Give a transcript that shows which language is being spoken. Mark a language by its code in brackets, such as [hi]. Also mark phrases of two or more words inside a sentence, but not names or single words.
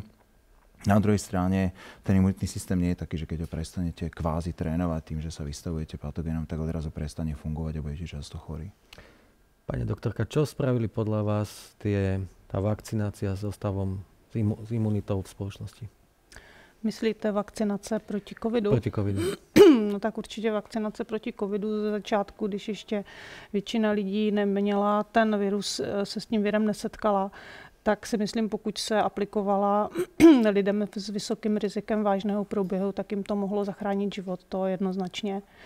[sk] Na druhej strane ten imunitný systém nie je taký, že keď ho prestanete kvázi trénovať tým, že sa vystavujete patogénom, tak odrazu prestane fungovať a budete často chorí. Pani doktorka, čo spravili podľa vás tá vakcinácia so stavom s imunitou v spoločnosti? [cs] Myslíte vakcinace proti covidu? [sk] Proti covidu. [cs] No tak určitě vakcinace proti covidu ze začátku, když ještě většina lidí neměla ten virus, se s tím virem nesetkala, tak si myslím, pokud se aplikovala lidem s vysokým rizikem vážného průběhu, tak jim to mohlo zachránit život, to jednoznačně.